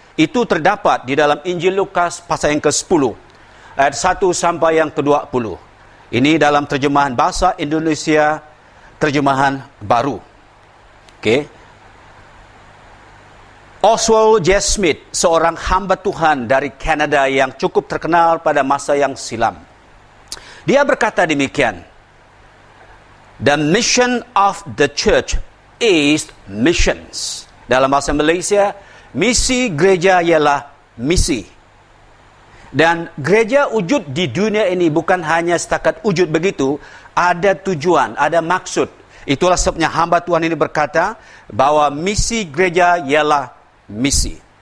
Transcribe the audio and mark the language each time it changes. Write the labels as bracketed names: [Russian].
[Indonesian] Itu terdapat di dalam Injil Lukas pasal yang ke-10, ayat 1 sampai yang ke-20. Ini dalam terjemahan bahasa Indonesia, terjemahan baru. Oke. Oswald J. Smith, seorang hamba Tuhan dari Kanada yang cukup terkenal pada masa yang silam. Dia berkata demikian, [English] "The mission of the church is missions." [Malay] Dalam bahasa Malaysia, misi gereja ialah misi. Dan gereja wujud di dunia ini bukan hanya setakat wujud begitu, ada tujuan, ada maksud. Itulah sebabnya hamba Tuhan ini berkata bahwa misi gereja ialah misi.